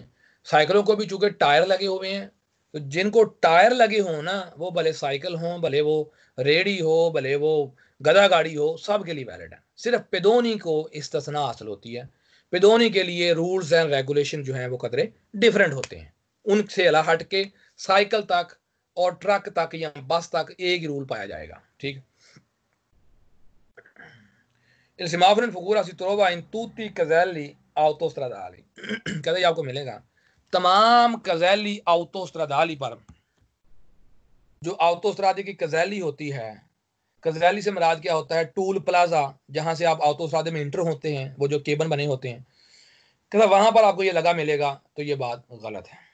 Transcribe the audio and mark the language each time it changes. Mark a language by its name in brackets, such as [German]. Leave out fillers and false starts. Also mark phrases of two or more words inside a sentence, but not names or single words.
[Urdu] سائیکلوں کو بھی چونکہ ٹائر لگے ہوئے ہیں تو جن کو ٹائر لگے ہوں نا وہ بھلے سائیکل ہو بھلے وہ ریڑھی ہو بھلے وہ گدھا گاڑی ہو سب کے لیے ویلڈ ہے. صرف پیدونی کو استثنا حاصل ہوتی ہے، پیدونی کے لیے [English] rules and regulations [Urdu] جو ہیں وہ قدرے ڈفرنٹ ہوتے ہیں، ان سے الگ ہٹ کے سائیکل تک اور ٹرک تک یا بس تک ایک ہی رول پایا جائے گا. ٹھیک [Italian] il semaforo in figura si trova in tutti i caselli autostradali [Urdu] کہتے آپ کو ملے گا تمام [Italian] caselli autostradali [Urdu] پر، جو آٹوسٹرادے کی کزیلی ہوتی ہے، کزیلی سے مراد کیا ہوتا ہے [English] toll plaza [Urdu] جہاں سے آپ آٹوسٹرادے میں انٹر ہوتے ہیں، وہ جو کیبن بنے ہوتے ہیں، کہتا وہاں پر آپ کو یہ لگا ملے گا، تو یہ بات غلط ہے.